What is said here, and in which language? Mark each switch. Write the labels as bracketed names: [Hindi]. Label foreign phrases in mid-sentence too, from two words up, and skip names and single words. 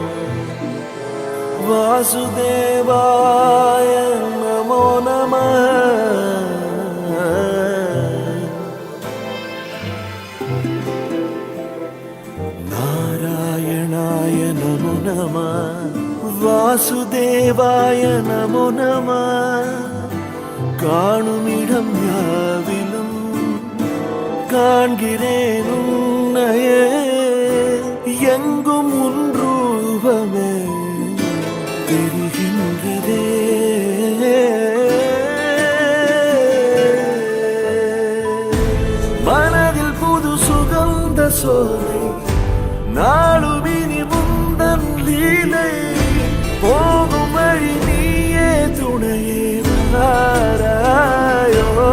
[Sanskrit] वासुदेवाय नमो नमः नारायणाय नमो नमः वासुदेवाय नमो नमः [Tamil] காணுமிடம் யாவிலும் காண்கிறேன் உன்னையே எங்கும் உன் ரூபமே தெரிகின்றதே மனதில் புது சுகந்த சோலை நாளுமினி முந்தன் லீலை போகும் வழி நீயே துணையே வாராயோ